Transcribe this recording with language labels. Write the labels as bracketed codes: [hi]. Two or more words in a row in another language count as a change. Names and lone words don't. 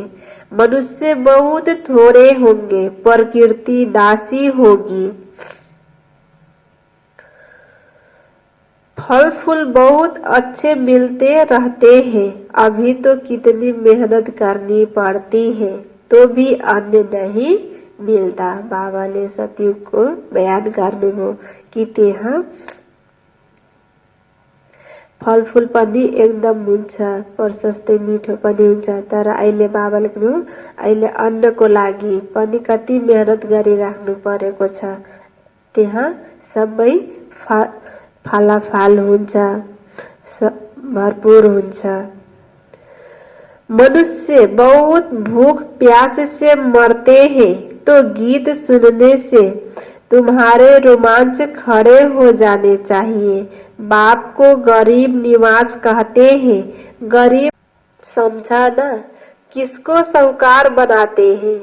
[hi] मनुष्य बहुत थोड़े होंगे, प्रकृति दासी होगी। फल फूल बहुत अच्छे मिलते रहते हैं। अभी तो कितनी मेहनत करनी पड़ती है तो भी अन्न नहीं मिलता। [ne] बाबाले सतयुग को बयान गर्नुभयो कि त्यहाँ फलफूल पनि एकदम हुन्छ, प्रशस्तै मिठो पनि हुन्छ। तर अहिले बाबाले भन्नु अहिले अन्नको लागि पनि कति मेहनत गरिराख्नु परेको छ। त्यहाँ सबै फालाफाल हुन्छ, भरपूर हुन्छ। [hi] मनुष्य बहुत भूख प्यास से मरते हैं तो गीत सुनने से तुम्हारे रोमांच खड़े हो जाने चाहिए। बाप को गरीब निवाज कहते हैं। गरीब समझा ना, किसको साहूकार बनाते हैं।